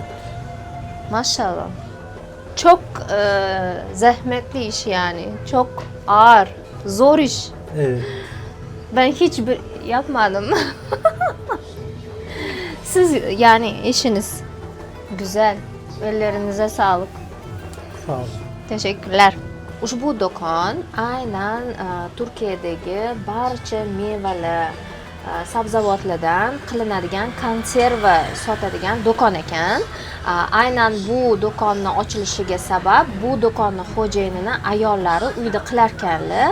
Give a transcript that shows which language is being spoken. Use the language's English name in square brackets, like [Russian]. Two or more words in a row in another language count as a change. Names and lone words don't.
[Turkish] Maşallah. Çok zahmetli iş yani. Çok ağır, zor iş. Evet. Ben hiç yapmadım. Siz yani eşiniz güzel. Ellerinize sağlık. Sağ olun. Teşekkürler. [Uzbek] Ushbu do'kon aynan Turkiyadagi barcha mevalar, sabzavotlardan qilinadigan konserva sotadigan do'kon ekan. Aynan bu do'konni ochilishiga sabab bu do'konni xo'jayinini ayollari uyda qilarkanlar.